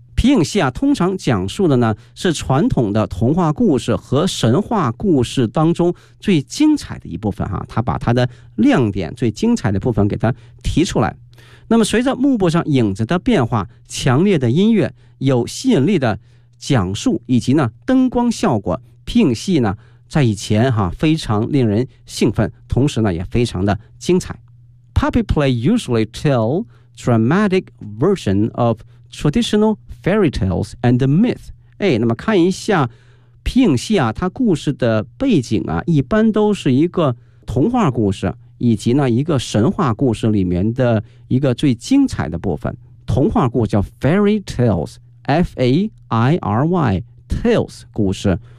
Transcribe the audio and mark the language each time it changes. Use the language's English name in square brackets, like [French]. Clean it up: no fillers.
[Chinese] 皮影戏、啊、通常讲述的呢是传统的童话故事和神话故事当中最精彩的一部分、啊、他把他的亮点最精彩的部分给他提出来。那么随着幕布上影子的变化，强烈的音乐，有吸引力的讲述，以及呢灯光效果拼戏呢，在以前哈非常令人兴奋，同时呢也非常的精彩。 [English] Puppet play usually tell dramatic version of traditional fairy tales and the myth。 [Chinese] 哎，那么看一下皮影戏啊，它故事的背景啊，一般都是一个童话故事，以及呢一个神话故事里面的一个最精彩的部分。童话故事叫 fairy tales， F-A-I-R-Y tales 故事。